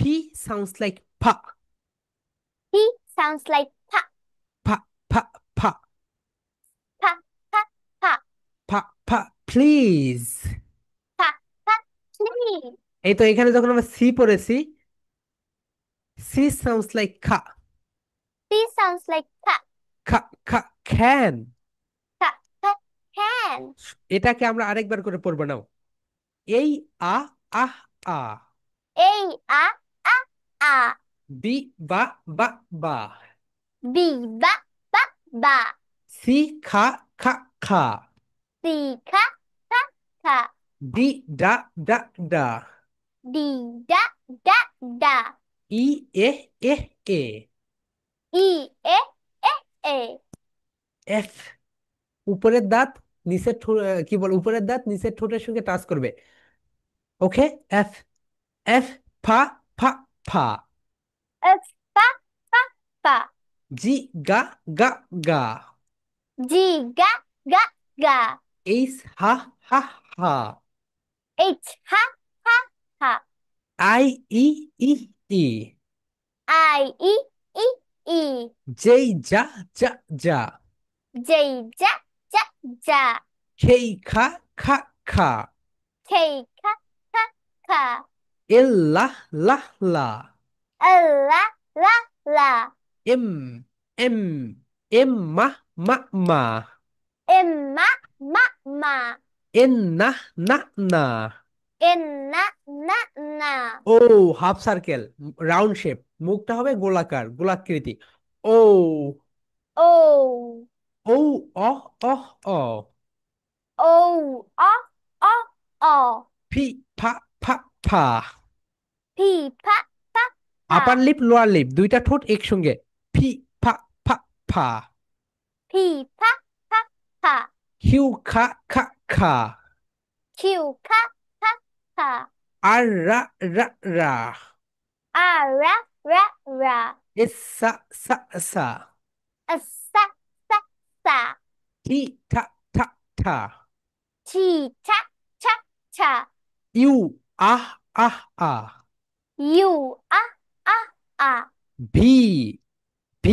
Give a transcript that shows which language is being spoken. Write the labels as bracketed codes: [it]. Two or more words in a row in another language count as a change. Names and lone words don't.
[en] sounds like pa. P sounds like pa, Pa, pa, pa, pa, pa, pa, pa, pa, please. pa, pa, please. [bn] এই তো এখানে যখন আমরা সি পড়েছি, [en] C sounds like kha. C sounds like ka, খা, খা, can। ka, ka, can. [bn] এটাকে আমরা আরেকবার করে পড়বো নাও। এই আ, আহ, আ। [en] A, a, a, a. বি, বা, বা, বা। B, ba, ba, ba. সি, খা, খা, খা। C, ka, ka, ka. ডি, ডা, ডা, ডা। D, da, da, da. ই, এ, এ, এ। E, e, e, e. [bn] এফ, উপরের দাঁত নিচের কি বল, উপরের দাঁত নিচের ঠোঁটের সঙ্গে টাচ করবে। ওকে, এফ। এফ, ফা, ফা, ফা। [en] F, fa, fa, fa. জি, গা, গা, গা। G, ga, ga, ga. এইচ, হা, হা, হা। H, ha, ha, ha. আই, ই, ই, ই। I, e, e, e. যেই, যা, যা, যা। J, ja, ja, ja. খেই, খা, খা, খা। K, ka, ka, ka. এল, লা, লা, লা। L, la, la, la. এম, এম, এম, মা, মা, মা। M, ma, ma, ma. এন, না, না, না। N, na, na, na. [bn] ও, [en] half circle, round shape, [bn] মুখটা হবে গোলাকার, গোলাকৃতি। ও, [en] O, ও, অ, অ, অ। O, o, o, o. ফি, ফা, ফা, ফা। P, pa, pa, [bn] আপার [en] pa. lip, lower lip, [bn] দুইটা ঠোঁট একসঙ্গে। ফি, ফা, ফা, ফা। [en] P, pa, pa, pa. কিউ, খা, খা, খা। Q, ka, ka, ka. আর, রা, রা, রা। R, ra, ra, ra. এস, সা, সা, সা। S, sa, sa, sa. টি, ঠা, ঠা, ঠা। T, cha, cha, cha. ইউ, আহ, আহ, আহ। U, ah, ah, ah. ভি, ভি।